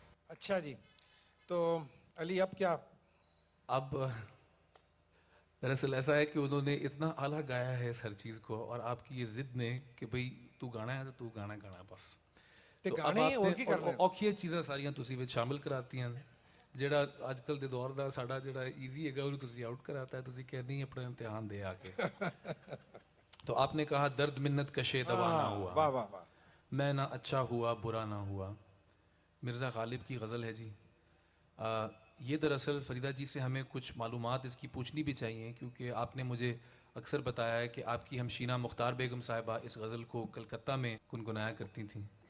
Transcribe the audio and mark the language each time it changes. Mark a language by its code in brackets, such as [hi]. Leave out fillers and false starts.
[hi] अच्छा जी, तो अली अब क्या? अब दरअसल ऐसा है कि उन्होंने इतना आला गाया है इस हर चीज़ को, और आपकी ये जिद ने कि भाई तू गाना है तो तू गाना गाना बस। [pa] ते [hi] तो अब [pa] गाने और की करने? ਔਖੀਆਂ ਚੀਜ਼ਾਂ ਸਾਰੀਆਂ ਤੁਸੀਂ ਵਿੱਚ ਸ਼ਾਮਿਲ ਕਰਾਤੀਆਂ ਨੇ। ਜਿਹੜਾ ਅੱਜ ਕੱਲ ਦੇ ਦੌਰ ਦਾ ਸਾਡਾ ਜਿਹੜਾ ਈਜ਼ੀ ਹੈਗਾ ਉਹਨੂੰ ਤੁਸੀਂ ਆਊਟ ਕਰਾਤਾ ਹੈ। ਤੁਸੀਂ ਕਹਿੰਦੇ ਨਹੀਂ [hi] अपना इम्तिहान दे आके। तो आपने कहा दर्द मिन्नत कशे दवा ना हुआ, वाह वाह वाह। मैं ना अच्छा हुआ बुरा ना हुआ। मिर्ज़ा गालिब की गज़ल है जी। ये दरअसल फरीदा जी से हमें कुछ मालूमात इसकी पूछनी भी चाहिए, क्योंकि आपने मुझे अक्सर बताया है कि आपकी हमशीना मुख्तार बेगम साहिबा इस गज़ल को कलकत्ता में गुनगुनाया करती थीं।